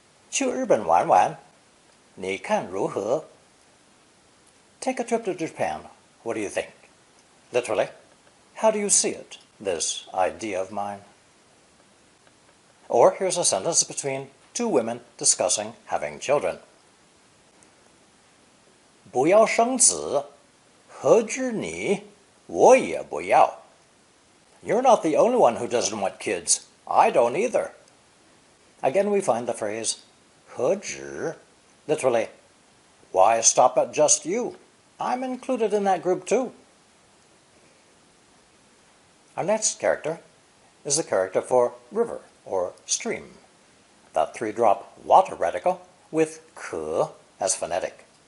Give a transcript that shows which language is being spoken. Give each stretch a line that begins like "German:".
Chinese: 去日本玩玩, 你看如何?
English: Take a trip to Japan. What do you think? Literally, how do you see it, this idea of mine? Or here's a sentence between two women discussing having children.
Chinese: 不要生子, 何止你, 我也不要.
English: You're not the only one who doesn't want kids. I don't either. Again we find the phrase 何止, literally, why stop at just you? I'm included in that group too. Our next character is the character for river or stream, that three-drop water radical with 可 as phonetic.